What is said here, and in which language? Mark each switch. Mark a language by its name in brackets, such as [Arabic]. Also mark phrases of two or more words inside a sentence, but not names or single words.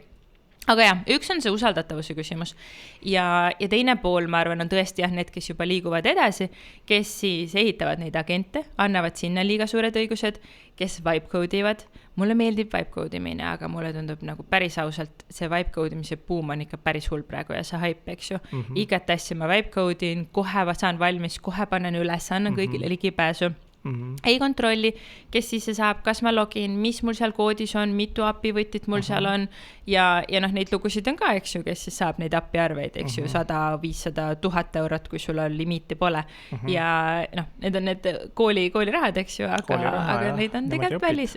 [Estonian] Aga üks on see usaldatavuse küsimus ja teine pool, ma arvan, on tõesti need, kes juba liiguvad edasi, kes siis ehitavad neid agente, annavad sinna liiga suured õigused, kes vibe-code ivad. Mulle meeldib vibe-code imine, aga mulle tundub nagu päris ausalt, see vibe-code imise boom on ikka päris hull praegu ja see hype, eks ju. Igat asja ma vibe-code in, kohe saan valmis, kohe panen üles, annan kõigile ligipääsu. Ei kontrolli, kes siis see saab, kas ma login, mis mul seal koodis on, mitu API võtit mul seal on ja neid lugusid on ka, eks ju, kes siis saab neid API arveid, eks ju, 100, 500, 1000 eurot, kui sul on limiiti pole ja need on need koolirahad, eks ju, aga neid on tegelikult välis